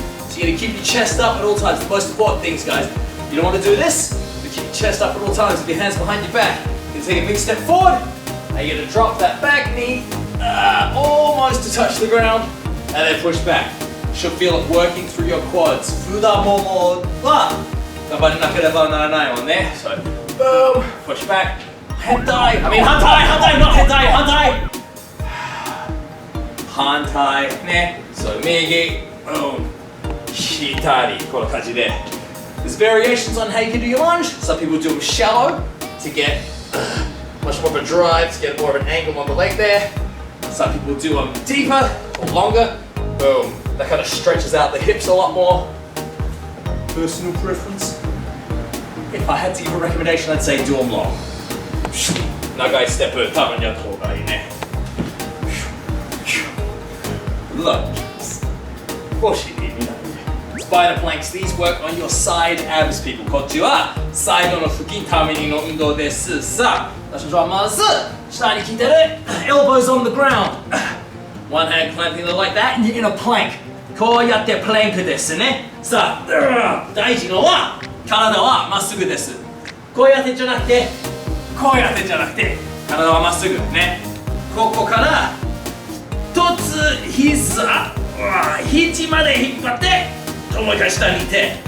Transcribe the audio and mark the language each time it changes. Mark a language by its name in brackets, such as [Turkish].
[English] So you're going to keep your chest up at all times. The most important things, guys. You don't want to do this, but keep your chest up at all times with your hands behind your back. You're going to take a big step forward, and you're going to drop that back knee almost to touch the ground, and then push back. Should feel it working through your quads. [Japanese] 太ももは頑張らなければならないもんね。 [English] So, boom, push back. 反対 not [Japanese] 反対ね。 So, 右、boom, 左、この感じで。 [English] There's variations on how you can do your lunge. Some people do them shallow to get much more of a drive, to get more of an angle on the leg there. Some people do them deeper or longer. Boom. That kind of stretches out the hips a lot more. Personal preference. If I had to give a recommendation, I'd say do them long. [Japanese] 長いステップ多分やった方がいいね。 [English] Lunges. [Japanese] お尻見ないで。 [English] Spider planks. These work on your side abs, people. [Japanese] こっちはサイドの腹筋ためにの運動です。さあ、私はまず下に来てる。 [English] Elbows on the ground. One hand clamping like that, and you're in a plank. [Japanese] こうやってプランクですね。さあ、大事なのは体はまっすぐです。こうやってじゃなくて、こうやってじゃなくて、体はまっすぐね。ここから一つ膝、肘まで引っ張って、もう一回下にいて。